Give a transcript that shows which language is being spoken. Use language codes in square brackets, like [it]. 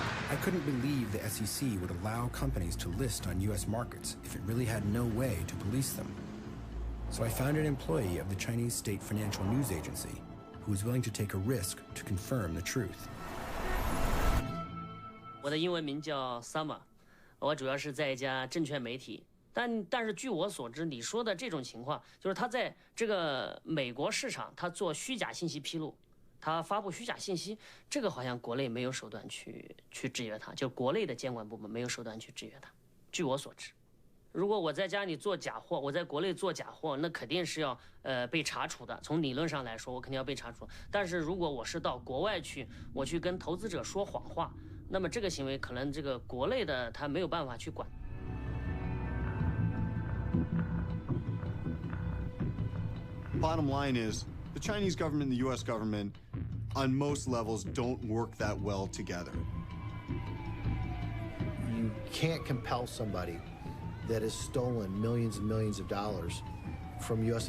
[en] I couldn't believe the SEC would allow companies to list on U.S. markets if it really had no way to police them. So I found an employee of the Chinese State Financial News Agency who was willing to take a risk to confirm the truth. [zh] 我的英文名叫 Summer， 我主要是在一家证券媒体。但是据我所知，你说的这种情况，就是他在这个美国市场，他做虚假信息披露。他发布虚假信息，这个好像国内没有手段去制约他，就国内的监管部门没有手段去制约他。据我所知，如果我在家里做假货，我在国内做假货，那肯定是要被查处的。从理论上来说，我肯定要被查处。但是如果我是到国外去，我去跟投资者说谎话，那么这个行为可能这个国内的他没有办法去管。 [en] Bottom line is, the Chinese government and the U.S. government, on most levels, don't work that well together. You can't compel somebody that has stolen millions and millions of dollars from U.S.